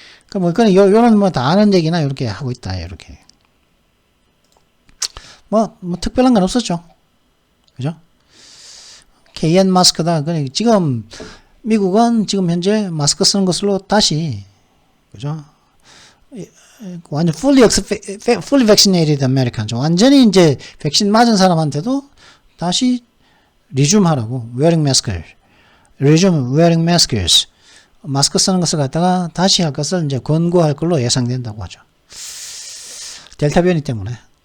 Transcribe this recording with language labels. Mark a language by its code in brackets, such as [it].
[ko] 그 뭐, 그런, 요런 뭐 다 아는 얘기나 이렇게 하고 있다, 이렇게. 뭐 특별한 건 없었죠. 그죠? KN 마스크다. 지금, 미국은 지금 현재 마스크 쓰는 것으로 다시, 그죠? 완전 [en] fully vaccinated Americans. [ko] 완전히 이제 백신 맞은 사람한테도 다시 resume 하라고. [en] resume wearing masks. [ko] 마스크 쓰는 것을 갖다가 다시 할 것을 이제 권고할 걸로 예상된다고 하죠. 델타 변이 때문에.